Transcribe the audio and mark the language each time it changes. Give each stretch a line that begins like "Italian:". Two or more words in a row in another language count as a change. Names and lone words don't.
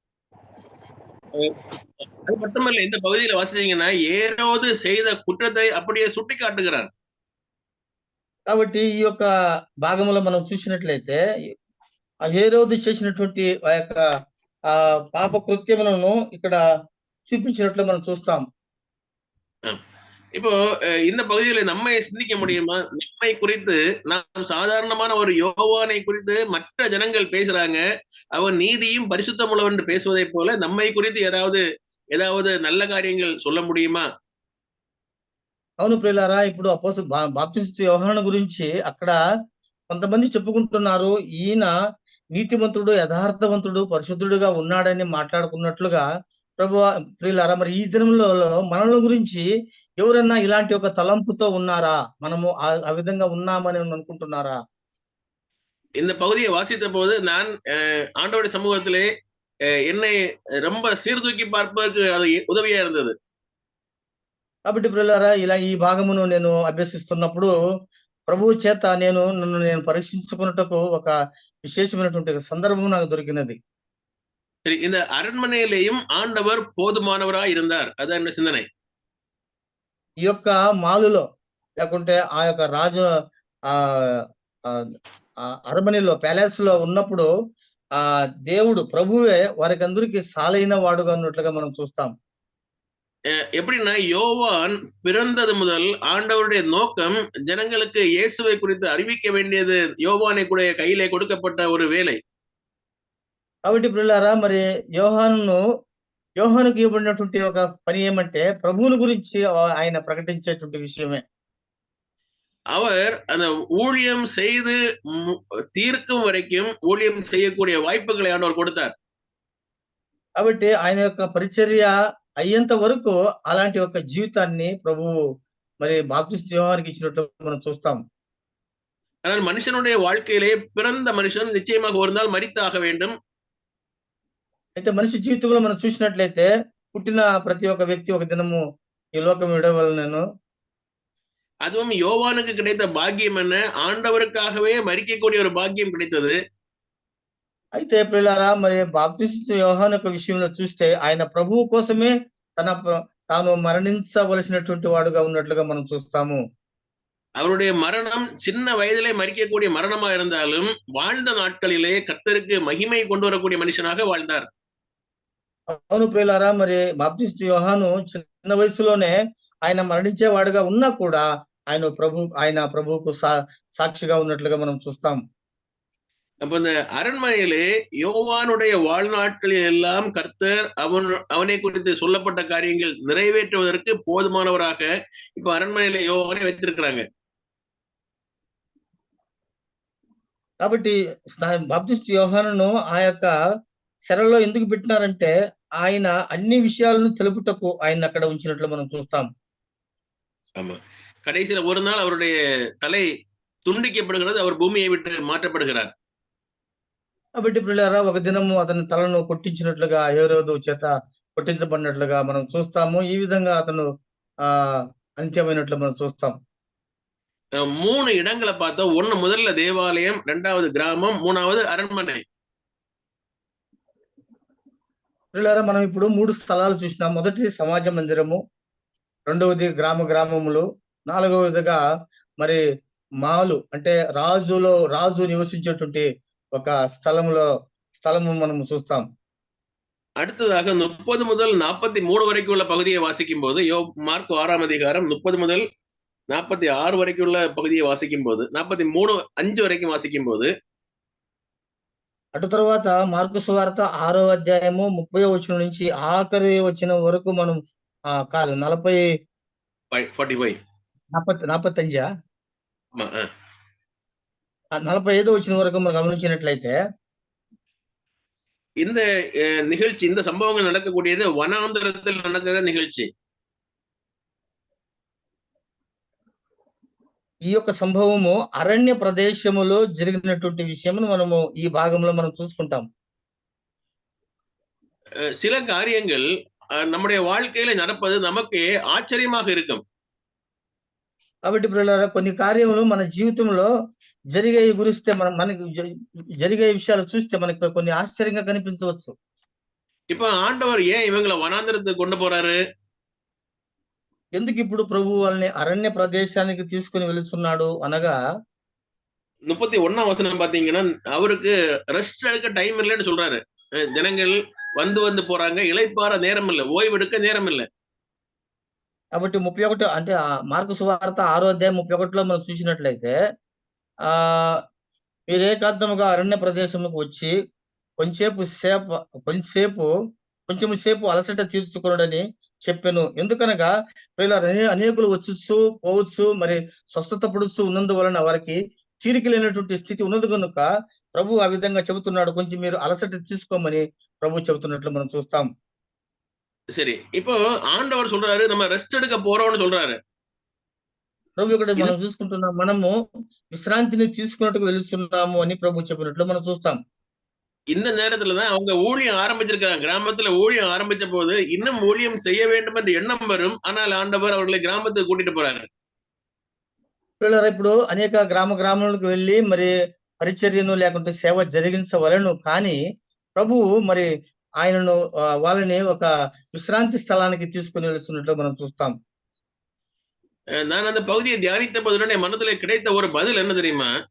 Tamil: அது மட்டுமல்ல, இந்த பகுதியில வாசிச்சீங்கன்னா ஏரோது செய்த குற்றத்தை அப்படியே சுட்டி காட்டுகிறார்.
Telugu: కాబట్టి ఈ యొక్క భాగంలో మనం చూసినట్లయితే, హేరోదు చేసినటువంటి ఆ యొక్క పాప కృత్యములను ఇక్కడ చూపించినట్లు మనం చూస్తాం.
Tamil: இப்போ இந்த பகுதியில நம்மை சிந்திக்க முடியுமா? நம்மை குறித்து, நாம் சாதாரணமான ஒரு யோவானை குறித்து மற்ற ஜனங்கள் பேசுறாங்க, அவன் நீதியும் பரிசுத்தம் உள்ளவன் என்று பேசுவதை போல நம்மை குறித்து ஏதாவது நல்ல காரியங்கள் சொல்ல முடியுமா?
Telugu: అవును ప్రియులారా, ఇప్పుడు బాప్తిస్మ యోహాను గురించి అక్కడ కొంతమంది చెప్పుకుంటున్నారు, ఈయన నీతిమంతుడు, యథార్థవంతుడు, పరిశుద్ధుడుగా ఉన్నాడని మాట్లాడుకున్నట్లుగా. ప్రియులారా, మరి ఈ దినంలో మనల గురించి ఎవరన్నా ఇలాంటి ఒక తలంపుతో ఉన్నారా? మనము ఆ విధంగా ఉన్నామని అనుకుంటున్నారా?
Tamil: இந்த பகுதியை வாசித்த போது நான் ஆண்டவருடைய சமூகத்திலே என்னை ரொம்ப சீர்தூக்கி பார்ப்பதற்கு அது ఉదవియా இருந்தது.
Telugu: కాబట్టి ప్రియులారా, ఇలా ఈ భాగమును నేను అభ్యసిస్తున్నప్పుడు ప్రభువు చేత నన్ను నేను పరీక్షించుకున్నటకు ఒక విశేషమైనటువంటి సందర్భం నాకు దొరికినది.
Tamil: சரி, இந்த அரண்மனையிலேயும் ஆண்டவர் போதுமானவராய் இருந்தார். అదే என்ன சிந்தனை.
Telugu: ఈ యొక్క మాలులో లేకుంటే ఆ యొక్క రాజు అరమనీలో, ప్యాలెస్ లో ఉన్నప్పుడు దేవుడు ప్రభువే వారికి అందరికి సాలైన వాడుగా ఉన్నట్లుగా మనం చూస్తాం.
Tamil: எப்படின்னா, யோவான் பிறந்தது முதல் ஆண்டவருடைய நோக்கம் ஜனங்களுக்கு இயேசுவை குறித்து அறிவிக்க வேண்டியது யோவானை கூட கையிலே கொடுக்கப்பட்ட ஒரு வேலை.
Telugu: కాబట్టి ప్రియులారా, మరి యోహానుకి ఇవ్వబడినటువంటి ఒక పని ఏమంటే, ప్రభువుని గురించి ఆయన ప్రకటించేటువంటి విషయమే.
Tamil: அவர் அந்த ஊழியம் செய்து தீர்க்கும் వరకం ஊழிయం செய்யக்கூடிய వాய்పుகளை ఆండవర్ கொடுத்தார்.
Telugu: కాబట్టి ఆయన యొక్క పరిచర్య అయ్యేంత వరకు అలాంటి ఒక జీవితాన్ని ప్రభువు మరి బాప్తిస్మ యోహానుకి ఇచ్చినట్లు మనం చూస్తాం.
Tamil: ஆனால் మనుషనుடைய வாழ்க்கையிலே பிறந்த மனுஷன் நிச்சயமாக ஒரு நாள் மரித்தாக வேண்டும்.
Telugu: అయితే మనిషి జీవితంలో మనం చూసినట్లయితే, పుట్టిన ప్రతి ఒక్క వ్యక్తి ఒక దినము ఈ లోకం విడవలెను.
Tamil: அதுவும் யோவானுக்கு கிடைத்த பாக்கியம் என்ன? ஆண்டவருக்காகவே மரிக்கக்கூடிய ஒரு பாக்கியம் கிடைத்தது.
Telugu: అయితే ప్రియులారా, మరి బాప్తిస్మ యోహాను యొక్క విషయంలో చూస్తే, ఆయన ప్రభువు కోసమే తాను మరణించవలసినటువంటి వాడుగా ఉన్నట్లుగా మనం చూస్తాము.
Tamil: அவருடைய மரணம் சின்ன வயதிலே மரிக்கக்கூடிய மரணமா இருந்தாலும் வாழ்ந்த நாட்களிலே கர்த்தருக்கு மகிமை கொண்டு வரக்கூடிய மனுஷனாக வாழ்ந்தார்.
Telugu: అవును ప్రియులారా, మరి బాప్తిస్మ యోహాను చిన్న వయసులోనే ఆయన మరణించేవాడుగా ఉన్నా కూడా ఆయన ప్రభువుకు సాక్షిగా ఉన్నట్లుగా మనం చూస్తాం.
Tamil: அப்ப இந்த அரண்மனையிலே யோவானுடைய வாழ்நாட்களில் எல்லாம் கர்த்தர் அவனை குறித்து சொல்லப்பட்ட காரியங்கள் நிறைவேற்றுவதற்கு போதுமானவராக இப்ப அரண்மனையில யோவானை வைத்திருக்கிறாங்க.
Telugu: కాబట్టి బాప్తిస్మ యోహానును ఆ యొక్క శరలో ఎందుకు పెట్టినారంటే, ఆయన అన్ని విషయాలను తెలుపుటకు ఆయన అక్కడ ఉంచినట్లు మనం చూస్తాం.
Tamil: ஆமா, கடைசியில ஒரு நாள் அவருடைய தலை துண்டிக்கப்படுகிறது, அவர் பூமியை விட்டு மாற்றப்படுகிறார்.
Telugu: కాబట్టి ప్రియులారా, ఒక దినము అతని తలను కొట్టించినట్లుగా, హేరోదు చేత కొట్టించబడినట్లుగా మనం చూస్తాము. ఈ విధంగా అతను అంత్యమైనట్లు మనం చూస్తాం.
Tamil: 3 இடங்களை பார்த்தோம். ஒண்ணு முதல்ல தேவாலயம், 2வது గ్రామం, 3வது அரண்மனை.
Telugu: ప్రియులారా, మనం ఇప్పుడు 3 స్థలాలు చూసినాం. మొదటి సమాజ మందిరము, 2వది గ్రామములు, 4వదిగా మరి మాలు అంటే రాజు నివసించేటువంటి ఒక స్థలంలో స్థలము మనం చూస్తాం.
Tamil: அடுத்ததாக 30 முதல் 43 வரைக்கும் உள்ள பகுதியை வாசிக்கும் போது மார்க் 6ஆம் அதிகாரம் 30 முதல் 46 வரைக்கும் உள்ள பகுதியை வாசிக்கும் போது 43:5 வரைக்கும் வாசிக்கும் போது
Telugu: అటు తర్వాత మార్కు సువార్త 6వ అధ్యాయము 30వ వచనం నుంచి ఆఖరి వచనం వరకు మనం కాదు 40 45 45
Tamil: ஆமா,
Telugu: 45వ వచనం వరకు మనం గమనించినట్లయితే
Tamil: இந்த நிகழ்ச்சி, இந்த சம்பவங்கள் நடக்கக்கூடியது வனாந்தரத்தில் நடக்கிற நிகழ்ச்சி.
Telugu: ఈ యొక్క సంభవము అరణ్య ప్రదేశములో జరిగినటువంటి విషయమును మనము ఈ భాగంలో మనం చూసుకుంటాం.
Tamil: சில காரியங்கள் நம்முடைய வாழ்க்கையில நடப்பது நமக்கு ఆశ్చర్యமாக இருக்கும்.
Telugu: కాబట్టి ప్రియులారా కొన్ని కార్యములు మన జీవితంలో జరిగే గురిస్తే మనకి జరిగే విషయాలు చూస్తే మనకు కొన్ని ఆశ్చర్యంగా కనిపించవచ్చు.
Tamil: இப்ப ఆండவர் ஏன் இவங்களை వనాంతరத்துக்கு கொண்டு போறாரு?
Telugu: ఎందుకు ఇప్పుడు ప్రభు వాళ్ళని అరణ్య ప్రదేశానికి తీసుకుని వెళుతున్నాడు అనగా
Tamil: 31ஆம் வசனம் பாத்தீங்கன்னா அவருக்கு ரெஸ்ட் எடுக்க டைம் இல்லைன்னு சொல்றாரு. ஜனங்கள் வந்து வந்து போறாங்க, இளைப்பாற நேரம் இல்லை, ஓய்வெடுக்க நேரம் இல்லை.
Telugu: కాబట్టి 31 అంటే మార్కు సువార్త 6వ అధ్యాయం 31లో మనం చూసినట్లయితే మీరు ఏకాంతముగా అరణ్య ప్రదేశముకు వచ్చి కొంచెం సేపు అలసట తీర్చుకొనుడని చెప్పెను. ఎందుకనగా అనేకులు వచ్చుచు పోవచ్చు, మరి స్వస్థత పడుచు ఉన్నందువలన వారికి తీరిక లేనటువంటి స్థితి ఉన్నది కనుక ప్రభు ఆ విధంగా చెబుతున్నాడు. కొంచెం మీరు అలసట తీసుకోమని ప్రభు చెబుతున్నట్లు మనం చూస్తాం.
Tamil: சரி, இப்போ ஆண்டவர் சொல்றாரு நம்ம ரெஸ்ட் எடுக்க போறோம்னு சொல்றாரு.
Telugu: ప్రభు ఇక్కడ మనం చూసుకుంటున్నాం, మనము విశ్రాంతిని తీసుకున్నట్టుకు వెళ్తున్నాము అని ప్రభు చెప్పినట్లు మనం చూస్తాం.
Tamil: இந்த நேரத்துலதான் அவங்க ஊழியம் ஆரம்பிச்சிருக்காங்க. கிராமத்துல ஊழியம் ஆரம்பிச்ச போது இன்னும் ஊழியம் செய்ய வேண்டும் என்ற எண்ணம் வரும். ஆனால் ஆண்டவர் அவர்களை கிராமத்துக்கு கூட்டிட்டு போறாரு.
Telugu: ఇప్పుడు అనేక గ్రామాలకు వెళ్ళి మరి పరిచర్యను లేకుంటే సేవ జరిగించవలను. కానీ ప్రభువు మరి ఆయనను వాళ్ళని ఒక విశ్రాంతి స్థలానికి తీసుకుని వెళ్తున్నట్లు మనం చూస్తాం.
Tamil: நான் அந்த பகுதியை தியானித்த போது என் மனதிலே கிடைத்த ஒரு பதில் என்ன தெரியுமா?